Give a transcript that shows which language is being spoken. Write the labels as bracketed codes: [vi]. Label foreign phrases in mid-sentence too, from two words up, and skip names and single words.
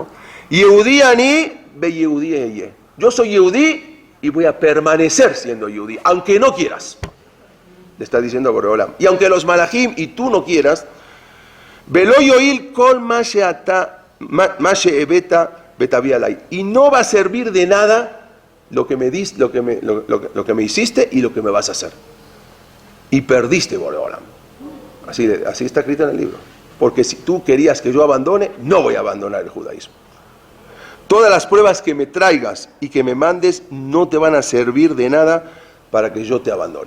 [he] יהודי אני ויהודי אהיה. [es] Yo soy Yehudí y voy a permanecer siendo Yehudí, aunque no quieras. Le está diciendo Borei Olam. Y aunque los Malachim y tú no quieras, [he] ולא יועיל כל מה שהבאת בתאבי עלי. [es] Y no va a servir de nada lo que me hiciste y lo que me vas a hacer. Y perdiste, Borei Olam. Así está escrito en el libro. Porque si tú querías que yo abandone, no voy a abandonar el judaísmo. Todas las pruebas que me traigas y que me mandes no te van a servir de nada para que yo te abandone.